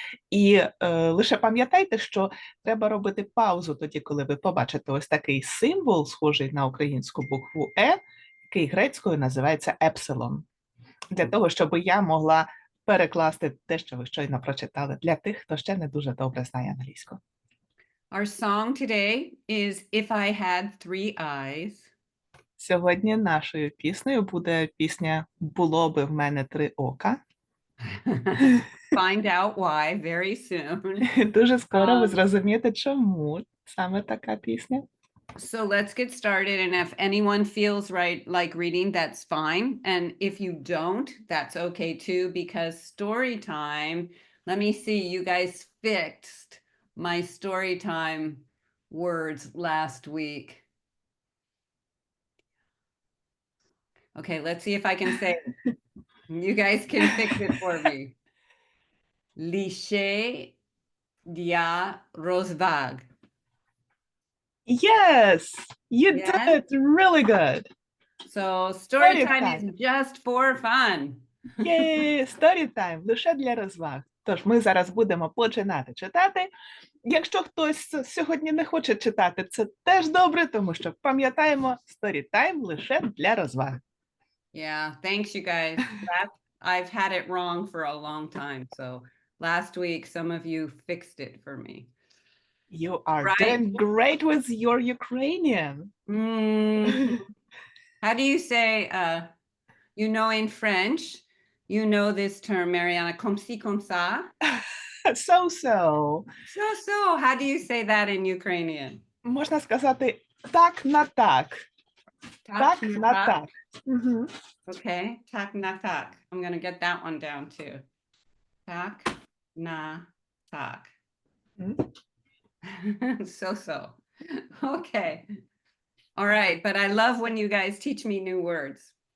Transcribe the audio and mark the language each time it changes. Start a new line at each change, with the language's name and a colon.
Ukrainian: І лише пам'ятайте, що треба робити паузу тоді, коли ви побачите ось такий символ, схожий на українську букву «Е», який грецькою називається «епсилон», для того, щоб я могла перекласти те, що ви щойно прочитали, для тих, хто ще не дуже добре знає англійську.
English: Our song today is If I Had Three Eyes.
Ukrainian: Сьогодні нашою піснею буде пісня «Було би в мене три ока».
English: find out why very soon.
Ukrainian: Дуже скоро ви зрозумієте, чому саме така пісня.
English: So let's get started. And if anyone feels like reading, that's fine. And if you don't, that's okay too, because story time, let me see, you guys fixed my story time words last week. Okay, let's see if I can say it. You guys can fix it for me.
Ukrainian: Liše dia rozvag.
English: Yes, you Yes? did really good. So story time Storytime. is just for fun.
Ukrainian: Є Storytime, лише для розваг. Тож ми зараз будемо починати читати. Якщо хтось сьогодні не хоче читати, це теж добре, тому що пам'ятаємо, Storytime лише для розваг.
English: Yeah, thanks you guys. I've had it wrong for a long time. So last week, some of you fixed it for me. You are Right. doing great with your Ukrainian. Mm. How do you say, you know, in French, you know this term, Marianna,
French: comme ci, comme ça?
English: So. So, how do you say that in Ukrainian?
Ukrainian: Можна сказати так на так. Так на так. Мгм. Okay, tak na tak.
English: I'm going to get that one down too.
Ukrainian: Tak na tak.
English: So. Okay. All right, but I love when you guys teach me new words.